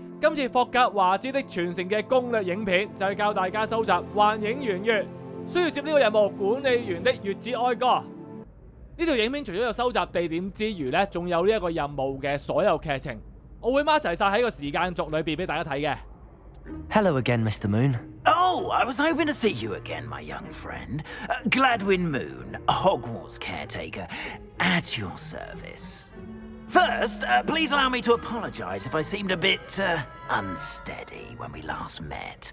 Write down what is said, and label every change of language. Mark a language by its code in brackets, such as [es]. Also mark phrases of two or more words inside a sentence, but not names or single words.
[yue] 今次霍格華茲的傳承嘅攻略影片就係教大家收集幻影猿月，需要接呢個任務管理員的月之哀歌。呢條影片除咗有收集地點之餘呢，仲有呢一個任務嘅所有劇情，我會 mark 齊晒喺個時間軸裏邊俾大家睇嘅。 [en] Hello again, Mr. Moon. Oh, I was hoping to see you again, my young friend. Gladwin Moon, Hogwarts caretaker, at your service. First, please allow me to apologize if I seemed a bit, unsteady when we last met.